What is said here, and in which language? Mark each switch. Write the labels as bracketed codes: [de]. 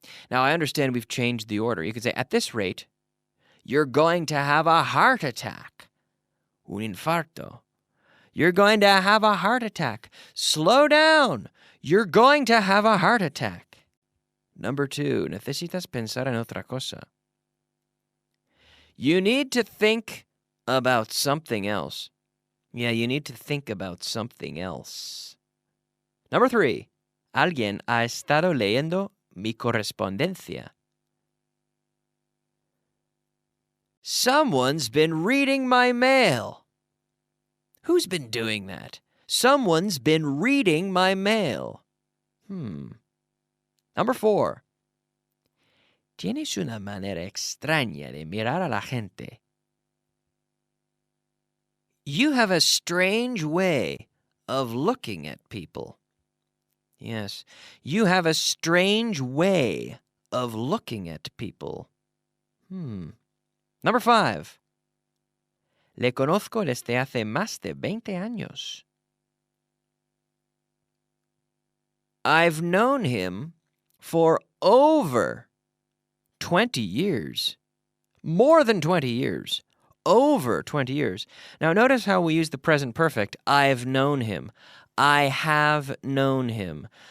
[en] Now, I understand we've changed the order. You could say, at this rate, you're going to have a heart attack. [es] Un infarto. [en] You're going to have a heart attack. Slow down. You're going to have a heart attack. Number 2, [es] necesitas pensar en otra cosa. [en] You need to think about something else. Yeah, you need to think about something else. Number 3, [es] alguien ha estado leyendo mi correspondencia. [en] Someone's been reading my mail. Who's been doing that? Someone's been reading my mail. Number 4. [es] Tienes una manera extraña de mirar a la gente. [en] You have a strange way of looking at people. Yes, you have a strange way of looking at people. Number 5. [es] Le conozco desde hace más de 20 años. [en] I've known him for over 20 years. More than 20 years. Over 20 years. Now notice how we use the present perfect. I've known him. I have known him.